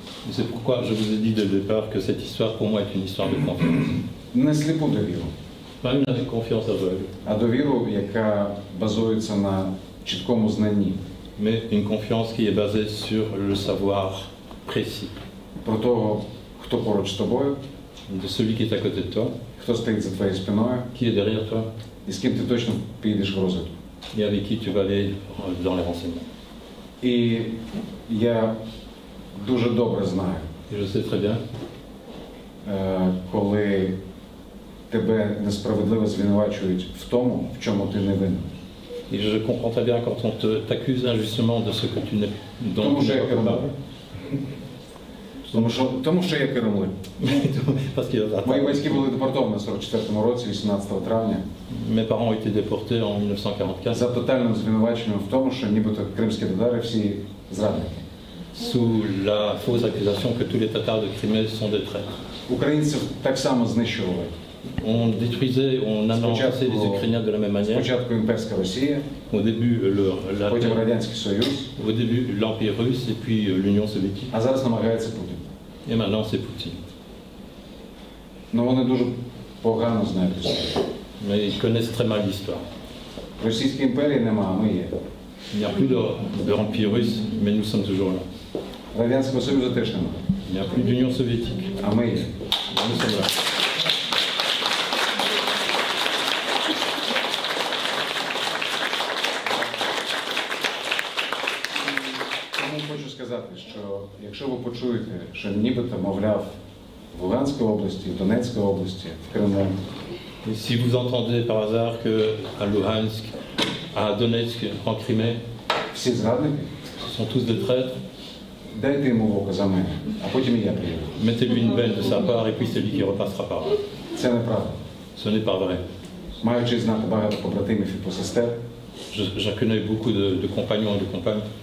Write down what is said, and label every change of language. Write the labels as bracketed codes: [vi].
[fr] Et c'est pourquoi je vous ai dit dès le départ que cette histoire pour moi est une histoire de confiance. [uk] Не сліпу довіру, [fr] Pas une confiance aveugle, [uk] а довіру, яка базується на чіткому знанні [fr] mais une confiance qui est basée sur le savoir précis [uk] про того, хто поруч з тобою, [fr] de celui qui est à côté de toi, [uk] хто стоїть за твоєю спиною, [fr] qui est derrière toi [uk] і з ким ти точно підеш в розвитку. [fr] et avec qui tu vas aller dans les renseignements. [uk] І я дуже добре знаю, [fr] Et je sais très bien [uk] коли тебе несправедливо звинувачують в тому, в чому ти не винен. [fr] et je comprends très bien quand on t'accuse injustement de ce que tu n'es dont [uk] Тому [fr] tu [uk] що [fr] n'es [uk] я [fr] pas [uk] кермлин. [fr] coupable. [uk] Тому що я кермлин. [fr] Parce qu'il y a- [uk] Мої батьки були депортовані в 44-му році, 18 травня, [fr] Mes parents ont été déportés en 1944 [uk] за тотальним звинуваченням в тому, що нібито кримські татари всі зрадники. [fr] sous la fausse accusation que tous les Tatars de Crimée sont des traîtres. [uk] Українців так само знищували. [fr] On détruisait, on anéantissait les Ukrainiens de la même manière. [uk] Спочатку імперська Росія, [fr] Au début, [uk] потім Радянський Союз, [fr] au début l'Empire russe et puis l'Union soviétique. [uk] а зараз намагається Путін. [fr] Et maintenant, c'est Poutine. [uk] Ну вони дуже погано знають історію. [fr] Mais ils connaissent très mal l'histoire. [uk] Російської імперії нема, а ми є. [fr] Il n'y a plus de l'Empire russe, mais nous sommes toujours là. [uk] Радянського Союзу теж нема, [fr] Il n'y a plus d'Union soviétique, [uk] а ми є. [fr] mais nous sommes là. [uk] Тому хочу сказати, що якщо ви почуєте, що нібито, мовляв, в Луганській області, в Донецькій області, в Криму, [fr] Et si vous entendez par hasard qu'à Luhansk, à Donetsk, en Crimée, [uk] всі зрадники, [fr] ce sont tous des traîtres, [uk] дайте йому в око за мене, а потім і я приїду. [fr] mettez-lui une belle de sa part et puis c'est lui qui repassera par là. [uk] Це неправда. [fr] Ce n'est pas vrai. [uk] Маючи знати багато побратимів і посестер, [fr] J'en connais beaucoup de compagnons et de compagnes